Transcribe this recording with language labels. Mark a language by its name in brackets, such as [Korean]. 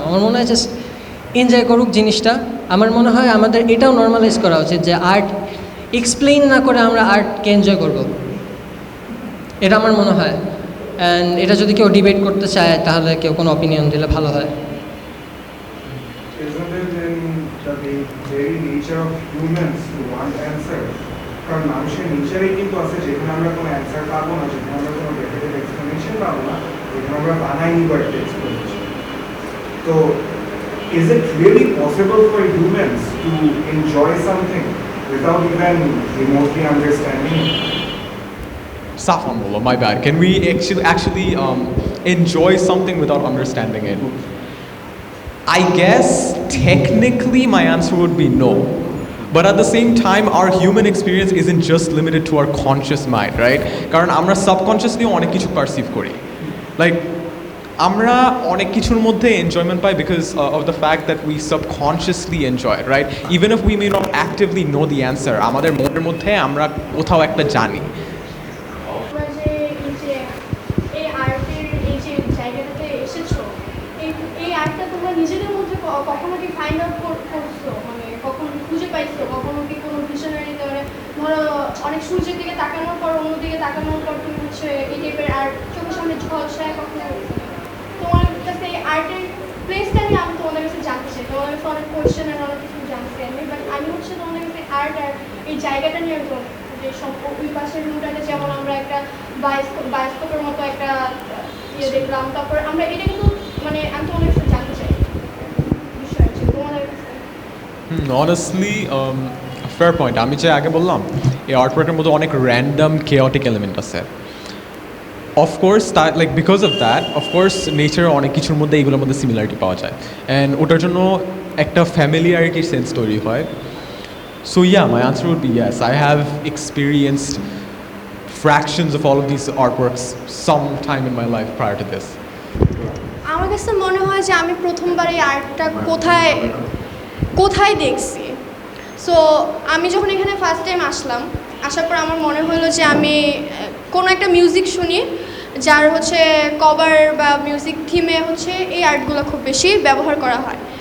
[Bangla] আমার মনে হয় জাস্ট এনজয় করুক জিনিসটা। আমার মনে হয় আমাদের এটাও নর্মালাইজ করা উচিত যে আর্ট এক্সপ্লেইন না করে আমরা আর্টকে এনজয় করব, এটা আমার মনে হয়। অ্যান্ড এটা যদি কেউ ডিবেট করতে চায় তাহলে কেউ কোনো অপিনিয়ন দিলে ভালো হয়। [English] Isn't it in the very nature of humans to want answer? [Bangla] কারণ মানুষের নেচারেই কিন্তু আছে যেখানে আমরা কোনো অ্যান্সার পাবো না, যেখানে আমরা কোনো ডেফিনেট এক্সপ্লেনেশন পাবো না, যেখানে আমরা বানাই নিব একটা এক্সপ্লেনেশন। [English] তো is it really possible for humans to enjoy something without even remotely understanding it? Safan bolo, my bad. Can we actually enjoy something without understanding it? I guess technically my answer would be no. But at the same time, our human experience isn't just limited to our conscious mind, right? [Bangla] কারণ আমরা subconsciously অনেক কিছু perceive করি। [English] Like [Bangla] আমরা অনেক কিছুর মধ্যে [English] enjoyment পাই because of the fact that we subconsciously enjoy it, right? Even if we may not actively know the answer, [Bangla] আমাদের মনের মধ্যে আমরা কোথাও একটা জানি। নিজেদের মধ্যে কখনো কি ফাইন্ড আউট করছো, মানে কখনো খুঁজে পাইছো, কখনো কি কোনো ভিশনারি ধরো অনেক সূর্যের দিকে তাকানোর পর অন্যদিকে তাকানোর পর তুমি হচ্ছে এই টাইপের আর্ট চোখের সামনে ঝলসায় কখনো তোমার কাছে এই আর্টের প্লেসটা নিয়ে আমি তোমাদের কাছে জানতে চাই। তোমাদের কাছে অনেক কোয়েশ্চেন আর অনেক কিছু জানতে আমি, বাট আমি হচ্ছে তোমাদের কাছে আর্ট আর এই জায়গাটা নিয়ে আমি যে সব ওই পাশের রুমটাতে যেমন আমরা একটা বায়োস্কোপের মতো একটা ইয়ে দেখলাম, তারপর আমরা এটা কিন্তু মানে আমি তোমাদের কাছে জানতে চাই বিষয় যে তোমাদের [English] Honestly, fair point. [Bangla] আমি যে আগে বললাম এই আর্টওয়ার্কের মধ্যে অনেক র্যান্ডম কেওটিক এলিমেন্ট আছে। অফকোর্স তার like [English] because of that [Bangla] of course নেচারের অনেক কিছুর মধ্যে এইগুলোর মধ্যে সিমিলারিটি পাওয়া যায়, অ্যান্ড ওটার জন্য একটা ফ্যামিলিয়ারিটির সেন্স তৈরি হয়। [English] So yeah, my answer would be yes, I have experienced fractions of all of these artworks some time in my life prior to this. [Bangla] আমার কাছে মনে হয় যে আমি প্রথমবার এই আর্টটা কোথায় দেখছি। সো আমি যখন এখানে ফার্স্ট টাইম আসার পর আমার মনে হলো যে আমি কোনো একটা মিউজিক শুনি যার হচ্ছে কভার বা মিউজিক থিমে হচ্ছে এই আর্টগুলো খুব বেশি ব্যবহার করা হয়।